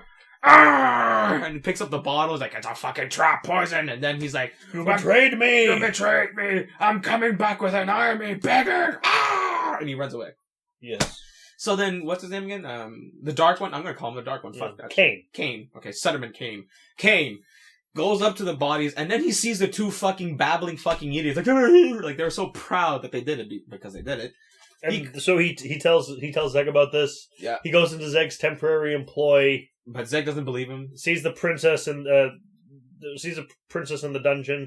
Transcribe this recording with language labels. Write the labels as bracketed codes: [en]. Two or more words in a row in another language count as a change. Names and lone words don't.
[en] Arr!" And he picks up the bottle, he's like, "It's a fucking trap poison." And then he's like, You betrayed me! "You betrayed me! I'm coming back with an army, beggar!" Arr! And he runs away. Yes. So then, what's his name again? The dark one? I'm gonna call him the dark one. Fuck that. Kane. Kane. Okay, Sutterman Kane. Kane goes up to the bodies, and then he sees the two fucking babbling fucking idiots. Like they're so proud that they did it because they did it. And so he tells Zeg about this. Yeah. He goes into Zeg's temporary employ. But Zeg doesn't believe him. Sees the princess in the dungeon.